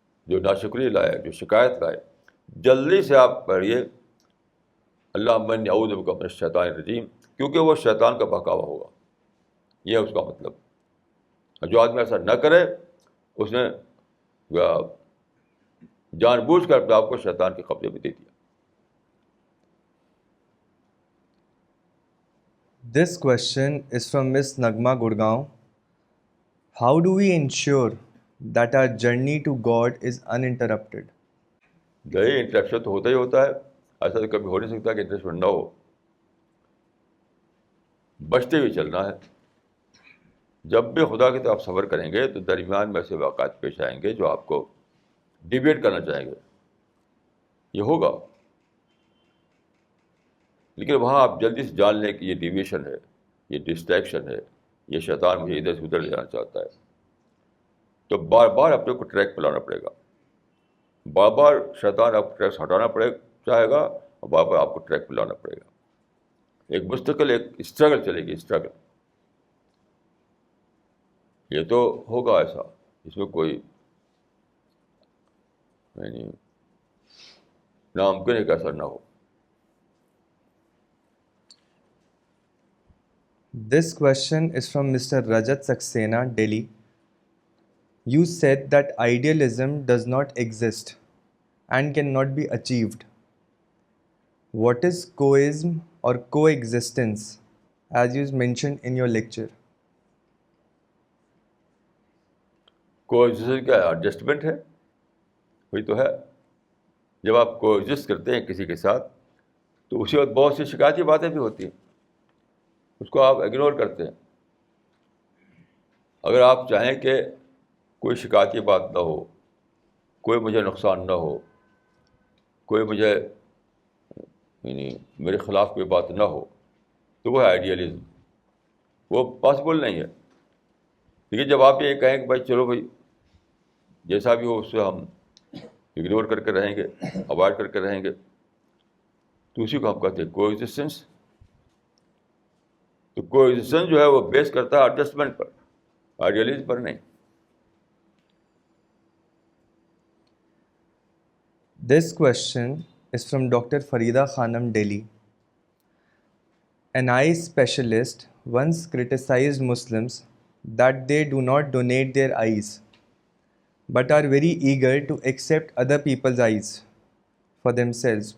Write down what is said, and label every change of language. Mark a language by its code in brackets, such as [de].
[ur] جو ناشکری لائے, جو شکایت لائے, جلدی سے آپ پڑھیے [ar] اللہم انی اعوذ بک من الشیطان الرجیم, [ur] کیونکہ وہ شیطان کا بہکاوا ہوگا, یہ ہے اس کا مطلب. جو آدمی ایسا نہ کرے اس نے جان بوجھ کر اپنے آپ کو شیطان کے قبضے میں دے دیا. [en] This question is from Miss Nagma Gurgaon. How do we ensure that our journey to God is uninterrupted? [ur] گئے انٹریکشن تو ہوتا ہی ہوتا ہے, ایسا تو کبھی ہو نہیں سکتا کہ انٹریکشن نہ ہو. بچتے ہوئے چلنا ہے. جب بھی خدا کی طرف سفر کریں گے تو درمیان میں ایسے واقعات پیش آئیں گے جو آپ کو ڈیویٹ کرنا چاہیں گے, یہ ہوگا. لیکن وہاں آپ جلدی سے جان لیں کہ یہ ڈیویشن ہے, یہ ڈسٹریکشن ہے, یہ شیطان مجھے ادھر سے ادھر لے جانا چاہتا ہے. تو بار بار اپنے کو ٹریک پہ لانا پڑے گا, بار بار شیطان آپ کو ٹریک سے ہٹانا چاہے گا, اور بار بار آپ کو ٹریک پہ لانا پڑے گا. ایک مستقل ایک اسٹرگل چلے گی, اسٹرگل. یہ تو ہوگا ایسا, اس میں کوئی ناممکن ہے کہ ایسا نہ ہو. [en] This question is from Mr. Rajat Saxena, Delhi. You said that idealism does not exist and cannot be achieved. What is coism or coexistence, as you mentioned in your lecture? [ur] کوزسٹ کیا ہے؟ ایڈجسٹمنٹ ہے, وہی تو ہے. جب آپ کوزسٹ کرتے ہیں کسی کے ساتھ تو اسی وقت بہت سی شکایتی باتیں بھی ہوتی ہیں, اس کو آپ اگنور کرتے ہیں. اگر آپ چاہیں کہ کوئی شکایتی بات نہ ہو, کوئی مجھے نقصان نہ ہو, کوئی مجھے میرے خلاف کوئی بات نہ ہو, تو وہ ہے آئیڈیالزم. وہ پاسبل نہیں ہے. لیکن جب آپ یہ کہیں کہ بھائی چلو بھائی جیسا بھی ہو اس سے ہم اگنور کر کے رہیں گے, اوائڈ کر کے رہیں گے, تو اسی کو ہم کہتے ہیں کو ایگزسٹنس. تو کو ایگزسٹنس جو ہے وہ بیس کرتا ہے ایڈجسٹمنٹ پر, آئیڈیالزم پر نہیں. [en] This question is from Dr. Farida Khanam, Delhi. An eye specialist once criticized Muslims that they do not donate their eyes but are very eager to accept other people's eyes for themselves.